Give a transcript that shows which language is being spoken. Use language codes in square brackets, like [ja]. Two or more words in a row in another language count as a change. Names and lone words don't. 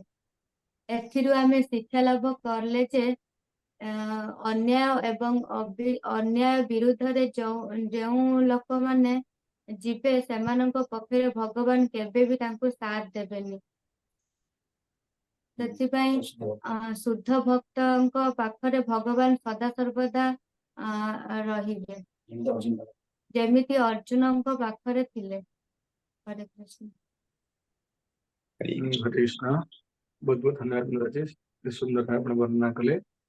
[or] ଏଥିରୁ ଆମେ ଶିକ୍ଷା ଲାଭ କଲେ ଯେ ଅନ୍ୟାୟ ଏବଂ ଅନ୍ୟାୟ ବିରୁଦ୍ଧରେ ଯେଉଁ ଲୋକମାନେ ଯିବେ ସେମାନଙ୍କ ପକ୍ଷରେ ଭଗବାନ କେବେ ବି ତାଙ୍କୁ ସାଥ ଦେବେନି। ସେଥିପାଇଁ ଶୁଦ୍ଧ ଭକ୍ତଙ୍କ ପାଖରେ ଭଗବାନ ସଦାସର୍ବଦା ରହିବେ, ଯେମିତି ଅର୍ଜୁନଙ୍କ ପାଖରେ ଥିଲେ। ହରେ କୃଷ୍ଣ। [hi] हरे कृष्ण। बहुत बहुत धन्यवाद राजेश, सुंदर भाव वर्णना कले।